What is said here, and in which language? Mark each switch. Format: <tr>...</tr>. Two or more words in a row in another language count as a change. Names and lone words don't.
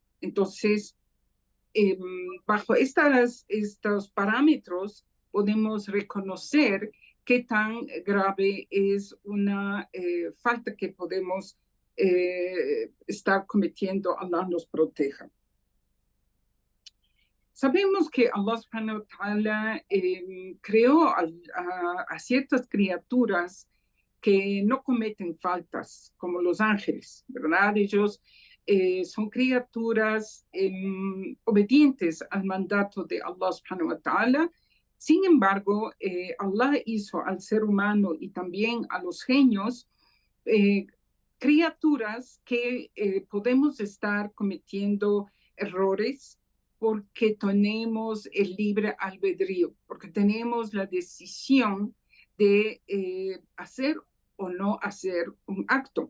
<es>Entonces, bajo estos parámetros podemos reconocer qué tan grave es una falta que podemos estar cometiendo. Allah nos proteja. Sabemos que</es> <ar>الله سبحانه وتعالى</ar> <es>creó a ciertas criaturas que no cometen faltas, como los ángeles, ¿verdad? Ellos son criaturas obedientes al mandato de</es> <ar>الله سبحانه وتعالى.</ar> <es>Sin embargo, Allah hizo al ser humano y también a los genios criaturas que podemos estar cometiendo errores porque tenemos el libre albedrío, porque tenemos la decisión de hacer o no hacer un acto.</es>